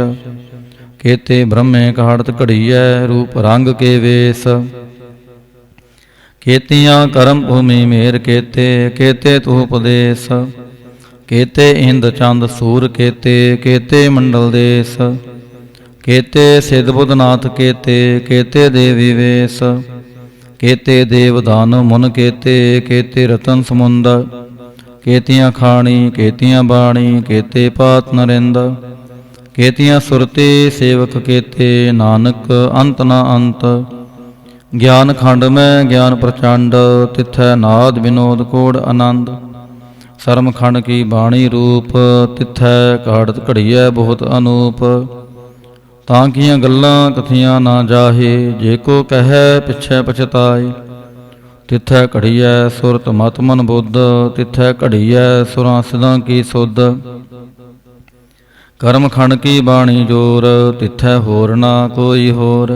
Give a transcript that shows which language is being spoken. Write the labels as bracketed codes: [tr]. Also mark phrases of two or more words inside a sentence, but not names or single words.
[pa] ਕੇਤੇ ਬ੍ਰਹਮੇ ਕਾੜਤ ਘੜੀਐ, ਰੂਪ ਰੰਗ ਕੇ ਵੇਸ। ਕੇਤੀਆਂ ਕਰਮ ਭੂਮੀ ਮੇਰ ਕੇਤੇ, ਕੇਤੇ ਤੂੰ ਉਪਦੇਸ। ਕੇਤੇ ਇੰਦ ਚੰਦ ਸੂਰ ਕੇਤੇ, ਕੇਤੇ ਮੰਡਲ ਦੇਸ। ਕੇਤੇ ਸਿੱਧ ਬੁਧਨਾਥ ਕੇਤੇ, ਕੇਤੇ ਦੇਵੀ ਵੇਸ਼, ਕੇਤੇ ਦੇਵਦਾਨ ਮੁਨ ਕੇਤੇ, ਕੇਤੇ ਰਤਨ ਸਮੁੰਦ, ਕੇਤੀਆਂ ਖਾਣੀ ਕੇਤੀਆਂ ਬਾਣੀ, ਕੇਤੇ ਪਾਤ ਨਰਿੰਦ, ਕੇਤੀਆਂ ਸੁਰਤੇ ਸੇਵਕ ਕੇਤੇ, ਨਾਨਕ ਅੰਤ ਨ ਅੰਤ। ਗਿਆਨ ਖੰਡ ਮੇਂ ਗਿਆਨ ਪ੍ਰਚੰਡ, ਤਿਥੈ ਨਾਦ ਵਿਨੋਦ ਕੋਡ ਆਨੰਦ। ਸ਼ਰਮ ਖੰਡ ਕੀ ਬਾਣੀ ਰੂਪ, ਤਿਥੈ ਕਾੜ੍ਹਤ ਘੜੀਆ ਬਹੁਤ ਅਨੂਪ। ਤਾਂ ਕੀਆਂ ਗੱਲਾਂ ਕਥੀਆਂ ਨਾ ਜਾਹੇ, ਜੇ ਕੋ ਕਹੈ ਪਿਛੈ ਪਛਤਾਏ। ਤਿਥੈ ਘੜੀਐ ਸੁਰਤ ਮਤ ਮਨ ਬੁੱਧ, ਤਿਥੈ ਘੜੀਐ ਸੁਰਾਂ ਸਿਦਾਂ ਕੀ ਸੁਧ। ਕਰਮ ਖੰਡ ਕੀ ਬਾਣੀ ਜੋਰ, ਤਿਥੈ ਹੋਰ ਨਾ ਕੋਈ ਹੋਰ।